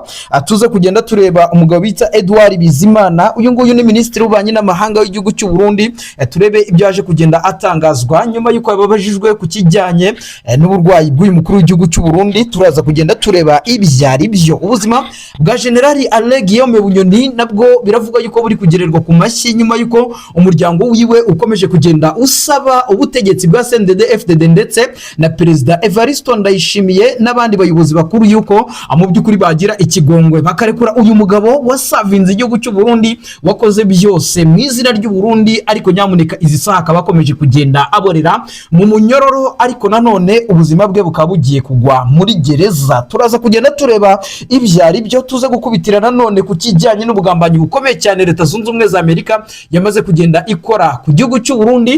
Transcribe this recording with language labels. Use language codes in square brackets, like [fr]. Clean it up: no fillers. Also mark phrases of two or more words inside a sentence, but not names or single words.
[rw] Tuze kugenda tureba umugabo bita Edouard Bizimana, uyu nguyu ni Minisitiri w'Ububanyi n'Amahanga w'igihugu cy'u Burundi. Turebe ibyo yaje kugenda atangazwa nyuma y'uko yababajijwe ku kijyanye n'uburwayi bw'uyu mukuru w'igihugu cy'u Burundi. Turaza kugenda tureba ibyari byo. Ubuzima bwa General Alain Guillaume Bunyoni nabwo biravuga yuko buri kugererwa ku mashyi nyuma y'uko umuryango wiwe ukomeje kugenda usaba ubutegetsi bwa CNDD-FDD ndetse na Perezida Evariste Ndayishimiye n'abandi bayobozi bakuru yuko mu by'ukuri bagira ikigongwe bakarekura uyu mugabo wasavinze igihugu cy'u Burundi, wakoze byose mu izina ry'u Burundi, ariko nyamuneka izi saha akaba akomeje kugenda aborera mu munyororo, ariko nanone ubuzima bwe bukaba bugiye kugwa muri gereza. Turaza kugenda tureba ibyari byo, tuze gukubitira nanone ku kijyanye n'ubugambanyi bukomeye cyane Leta Zunze Ubumwe za Amerika yamaze kugenda ikora ku gihugu cy'u Burundi.